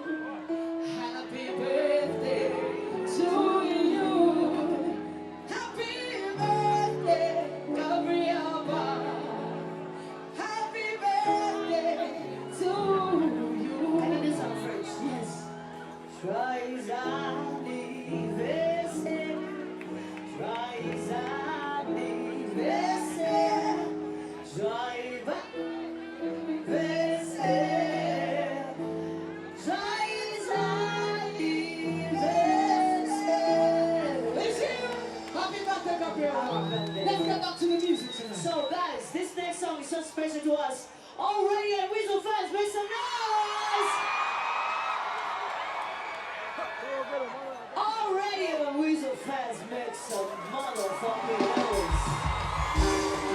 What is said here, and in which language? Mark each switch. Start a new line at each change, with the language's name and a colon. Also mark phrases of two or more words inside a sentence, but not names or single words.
English: Happy birthday to you. Happy birthday, Gabriel Bar. Happy birthday to you. Can I do some French? Yes.
French: Joyeux anniversaire. Joyeux anniversaire. Joyeux anniversaire. Joyeux anniversaire.
English: Listen, happy birthday, Gabriel. Let's get back to the music tonight. So guys, this next song is so special to us. Already at Weasel fans, make some noise! Already at Weasel fans, make some motherfucking noise.